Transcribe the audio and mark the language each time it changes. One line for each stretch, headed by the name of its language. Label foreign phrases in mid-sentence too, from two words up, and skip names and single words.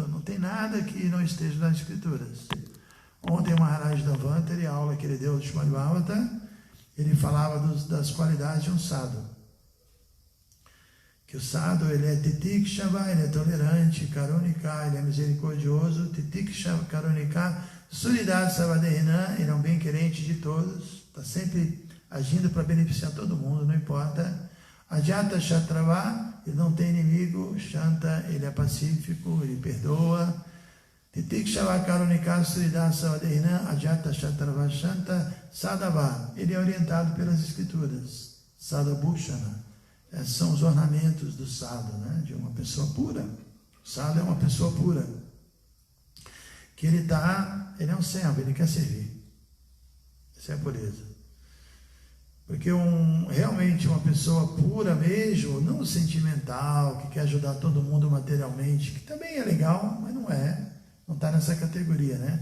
Portuguese: Não tem nada que não esteja nas escrituras. Ontem o Maharaj Davantari, a aula que ele deu do Srimad Bhagavatam, ele falava das qualidades de um sadhu. Que o sadhu, ele é titikshava, ele é tolerante, karunika, ele é misericordioso,
Sanskrit: titikshava, karunika, suridad savadehina,
Portuguese: ele é um bem-querente de todos, está sempre agindo para beneficiar todo mundo, não importa.
Sanskrit: Ajata shatrava,
Portuguese: ele não tem inimigo. Shanta, ele é pacífico, ele perdoa.
Sanskrit: Titikshava karunika suridad savadehina, ajata shatrava shanta sadava,
Portuguese: ele é orientado pelas escrituras. Sadhabhushana, são os ornamentos do sadhu, né? De uma pessoa pura. O sadhu é uma pessoa pura, que ele é um servo, ele quer servir. Essa é a pureza. Porque realmente uma pessoa pura mesmo, não sentimental, que quer ajudar todo mundo materialmente, que também é legal, mas não está nessa categoria, né?